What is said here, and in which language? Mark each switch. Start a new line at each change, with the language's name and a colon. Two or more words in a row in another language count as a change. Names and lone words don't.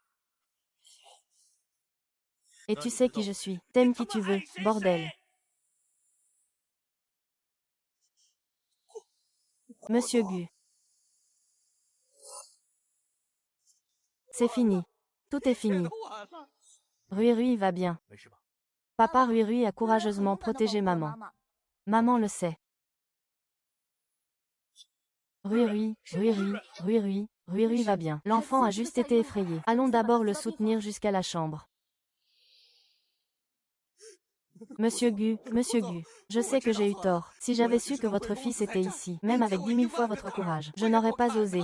French: Et tu sais qui je suis. T'aimes qui tu veux, bordel. Monsieur Gu. C'est fini. Tout est fini.
Chinese: 晚了，
French: Rui Rui va bien.
Chinese: 没事吧？
French: Papa Rui Rui a courageusement protégé maman. Maman le sait. Rui Rui, Rui Rui, Rui Rui, Rui Rui va bien. L'enfant a juste été effrayé. Allons d'abord le soutenir jusqu'à la chambre. Monsieur Gu, je sais que j'ai eu tort. Si j'avais su que votre fils était ici, même avec 10 000 fois votre courage, je n'aurais pas osé.